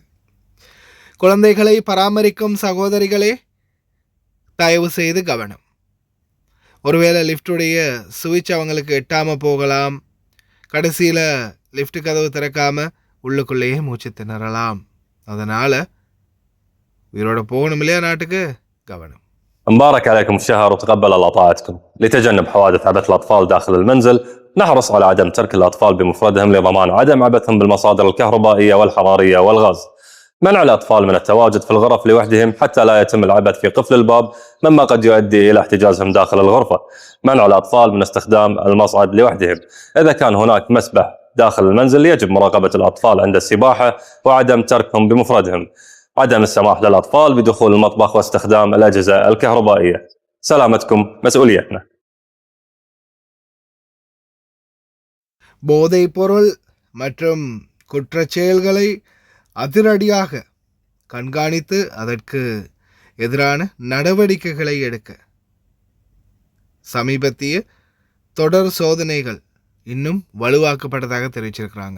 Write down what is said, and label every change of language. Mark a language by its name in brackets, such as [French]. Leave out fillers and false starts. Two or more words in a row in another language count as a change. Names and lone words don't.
[Tamil] குழந்தைகளை பராமரிக்கும் சகோதரிகளே, தயவு செய்து கவனம். ஒருவேளை லிஃப்டுடைய சுவிட்ச் அவங்களுக்கு எட்டாமல் போகலாம். கடைசியில் லிஃப்ட் கதவு திறக்காமல் உள்ளுக்குள்ளேயே மூச்சு திணறலாம். அதனால் உயிரோட போகணும் இல்லையா நாட்டுக்கு, கவனம். [Arabic] مبارك عليكم الشهر وتقبل الله طاعتكم. لتجنب حوادث عبث الأطفال داخل المنزل نحرص على عدم ترك الأطفال بمفردهم لضمان عدم عبثهم بالمصادر الكهربائية والحرارية والغاز. منع الأطفال من التواجد في الغرف لوحدهم حتى لا يتم العبث في قفل الباب مما قد يؤدي إلى احتجازهم داخل الغرفة. منع الأطفال من استخدام المصعد لوحدهم. إذا كان هناك مسبح داخل المنزل يجب مراقبة الأطفال عند السباحة وعدم تركهم بمفردهم. عدم السماح للأطفال بدخول المطبخ واستخدام الأجهزة الكهربائية. سلامتكم مسؤوليتنا. [Tamil] போதைப் பொருள் மற்றும் குற்றச் செயல்களை அதிரடியாக கண்காணித்து அதற்கு எதிரான நடவடிக்கைகளை எடுக்க சமீபத்திய தொடர் சோதனைகள் இன்னும் வலுவாக்கப்பட்டதாக தெரிவிச்சிருக்கிறாங்க.